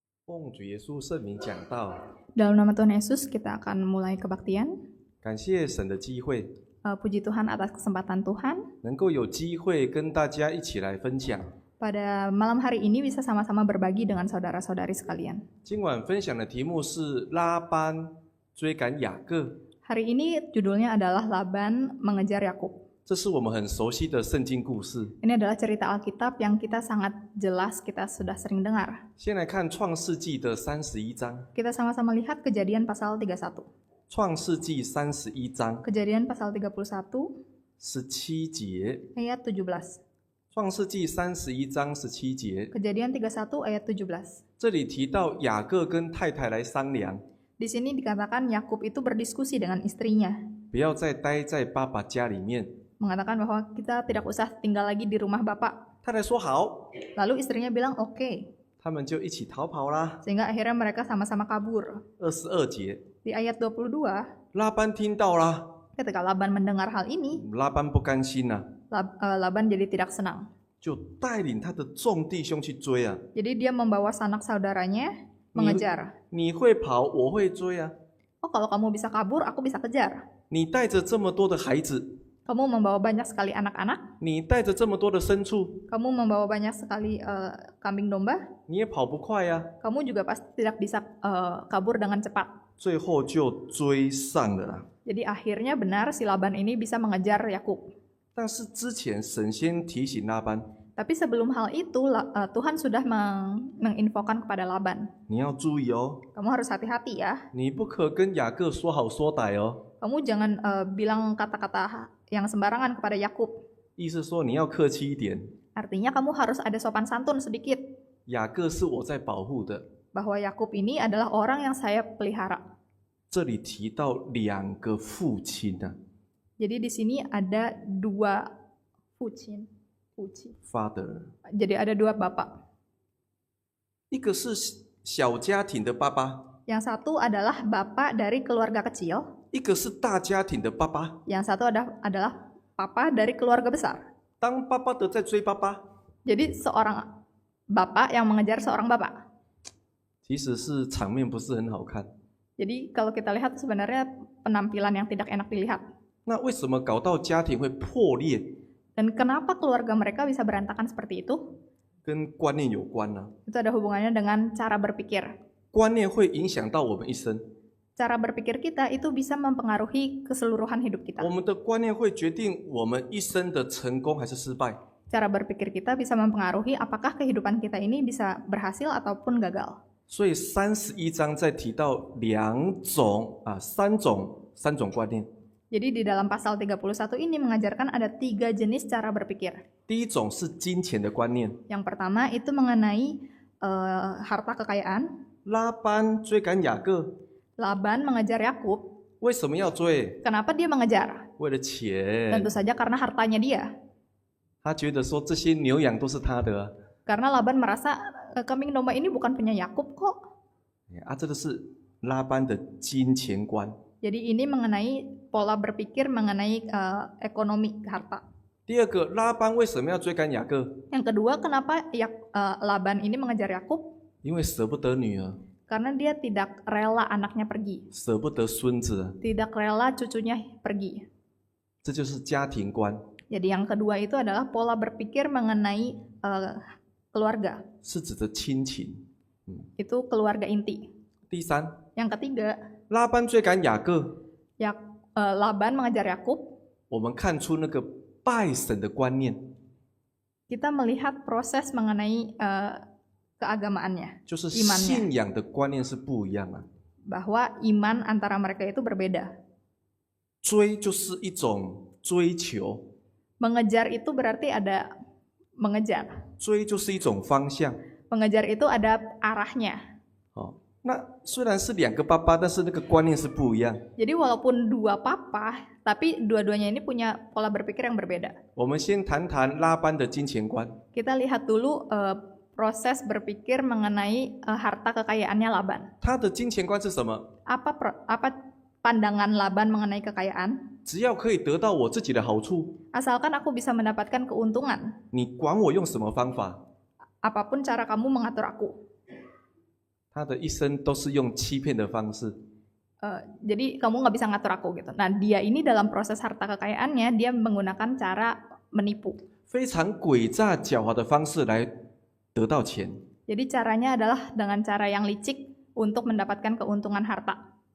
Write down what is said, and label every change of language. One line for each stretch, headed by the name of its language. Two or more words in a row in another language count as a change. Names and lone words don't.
Chinese: 奉主耶稣圣名讲道，
Indonesian: Dalam nama Tuhan Yesus, kita akan mulai kebaktian.
Chinese: 感谢神的机会，
Indonesian: Puji Tuhan atas kesempatan Tuhan.
Chinese: 能够有机会跟大家一起来分享。
Indonesian: Pada malam hari ini bisa sama-sama berbagi dengan saudara-saudari sekalian.
Chinese: 今晚分享的题目是拉班追赶雅各，
Indonesian: Hari ini judulnya adalah Laban mengejar Yakub.
Chinese: 这是我们很熟悉的圣经故事。
Indonesian: Ini adalah cerita Alkitab yang kita sangat jelas, kita sudah sering dengar.
Chinese: 先来看创世纪的31章，
Indonesian: Kita sama-sama lihat Kejadian pasal 31.
Chinese: 创世纪31章
Indonesian: Kejadian pasal 31
Chinese: 17 节，
Indonesian: ayat 17.
Chinese: 创世纪31章17节，
Indonesian: Kejadian 31 ayat 17.
Chinese: 这里提到雅各跟太太来商量，
Indonesian: Di sini dikatakan Yakub itu berdiskusi dengan istrinya,
Chinese: 不要再待在爸爸家里面。
Indonesian: mengatakan bahwa kita tidak usah tinggal lagi di rumah bapak.
Chinese: 太太说好，
Indonesian: Lalu istrinya bilang oke.
Chinese: 他们就一起逃跑啦。
Indonesian: Sehingga akhirnya mereka sama-sama kabur.
Chinese: 22节，
Indonesian: Di ayat 22,
Chinese: 拉班听到啦，
Indonesian: ketika Laban mendengar hal ini,
Chinese: 拉班不甘心呐、
Indonesian: Laban jadi tidak senang.
Chinese: 就带领他的众弟兄去追啊。
Indonesian: Jadi dia membawa sanak saudaranya mengejar.
Chinese: 你会跑，我会追啊。
Indonesian: Oh, kalau kamu bisa kabur, aku bisa kejar.
Chinese: 你带着这么多的孩子，
Indonesian: Kamu membawa banyak sekali anak-anak,
Chinese: 你带着这么多的牲畜，
Indonesian: kamu membawa banyak sekali kambing domba,
Chinese: 你也跑不快呀、
Indonesian: kamu juga pasti tidak bisa kabur dengan cepat.
Chinese: 最后就追上了啦。
Indonesian: Jadi akhirnya benar si Laban ini bisa mengejar Yakub.
Chinese: 但是之前神先提醒拉班，
Indonesian: Tapi sebelum hal itu, Tuhan sudah menginfokan kepada Laban.
Chinese: 你要注意哦，
Indonesian: Kamu harus hati-hati ya.
Chinese: 你不可跟雅各说好说歹哦。
Indonesian: Kamu jangan bilang kata-kata yang sembarangan kepada Yakub.
Chinese: 意思说你要客气一点，
Indonesian: Artinya kamu harus ada sopan santun sedikit.
Chinese: 雅各是我在保护的。
Indonesian: Bahwa Yakub ini adalah orang yang saya pelihara.
Chinese: 这里提到两个父亲啊
Indonesian: Jadi di sini ada dua fucin. ，father， Jadi ada dua bapak.
Chinese: 一个是小家庭的爸爸，
Indonesian: Yang satu adalah bapak dari keluarga kecil.
Chinese: 一个是大家庭的爸爸。
Indonesian: Yang satu adalah papa dari keluarga besar.
Chinese: 当爸爸的在追爸爸，
Indonesian: Jadi seorang bapak yang mengejar seorang bapak.
Chinese: 其实是场面不是很好看。
Indonesian: Jadi kalau kita lihat sebenarnya penampilan yang tidak enak dilihat.
Chinese: 那为什么搞到家庭会破裂？
Indonesian: Dan kenapa keluarga mereka bisa berantakan seperti itu?
Chinese: 跟观念有关呢、
Indonesian: Itu ada hubungannya dengan cara berpikir.
Chinese: 观念会影响到我们一生，
Indonesian: Cara berpikir kita itu bisa mempengaruhi keseluruhan hidup kita.
Chinese: 我们的观念会决定我们一生的成功还是失败。
Indonesian: Cara berpikir kita bisa mempengaruhi apakah kehidupan kita ini bisa berhasil ataupun gagal.
Chinese: 所以31章在提到三种观念。
Indonesian: Jadi di dalam pasal 31 ini mengajarkan ada 3 jenis cara berpikir.
Chinese: 第一种是金钱的观念，
Indonesian: Yang pertama itu mengenai harta kekayaan.
Chinese: 拉班追赶雅各，
Indonesian: Laban mengejar Yakub.
Chinese: 为什么要追？
Indonesian: Kenapa dia mengejar?
Chinese: 为了钱。
Indonesian: Tentu saja karena hartanya dia.
Chinese: 他觉得说这些牛羊都是他的啊，
Indonesian: Karena Laban merasa kambing domba ini bukan punya Yakub kok.
Chinese: 这个是拉班的金钱观。
Indonesian: Jadi ini mengenai pola berpikir mengenai ekonomi harta.
Chinese: 第二个，拉班为什么要追赶雅各？
Indonesian: Yang kedua, kenapa Laban ini mengejar Yakub?
Chinese: 因为舍不得女儿，
Indonesian: Karena dia tidak rela anaknya pergi,
Chinese: 舍不得孙子，
Indonesian: tidak rela cucunya pergi.
Chinese: 这就是家庭观，
Indonesian: Jadi yang kedua itu adalah pola berpikir mengenai keluarga.
Chinese: 是指的亲情。
Indonesian: Itu keluarga inti.
Chinese: 第三，
Indonesian: Yang ketiga,
Chinese: 拉班追赶雅各，
Indonesian: Laban mengejar Yakub.
Chinese: 我们看出那个拜神的观念，
Indonesian: Kita melihat proses mengenai keagamaannya,
Chinese: 就是
Indonesian: imannya.
Chinese: 信仰的观念是不一样啊。
Indonesian: Bahwa iman antara mereka itu berbeda.
Chinese: 追就是一种追求，
Indonesian: Mengejar itu berarti ada mengejar.
Chinese: 追就是一种方向。
Indonesian: Mengejar itu ada arahnya.
Chinese: 那虽然是两个爸爸，但是那个观念是不一样。
Indonesian: Jadi walaupun dua papa, tapi dua-duanya ini punya pola berpikir yang berbeda.
Chinese: 我们先谈谈拉班的金钱观。
Indonesian: Kita lihat dulu proses berpikir mengenai harta kekayaannya Laban.
Chinese: 他的金钱观是什么？
Indonesian: Apa pandangan Laban mengenai kekayaan?
Chinese: 只要可以得到我自己的好处，
Indonesian: Asalkan aku bisa mendapatkan keuntungan,
Chinese: 你管我用什么方法？
Indonesian: apapun cara kamu mengatur aku.
Chinese: 他的一生都是用欺骗的方式。
Indonesian: Jadi kamu nggak bisa ngatur aku gitu. Nah dia ini dalam proses harta kekayaannya dia menggunakan cara menipu.
Chinese: 非常诡诈狡猾的方式来得到钱。
Indonesian: Jadi caranya adalah dengan cara yang licik untuk mendapatkan keuntungan harta.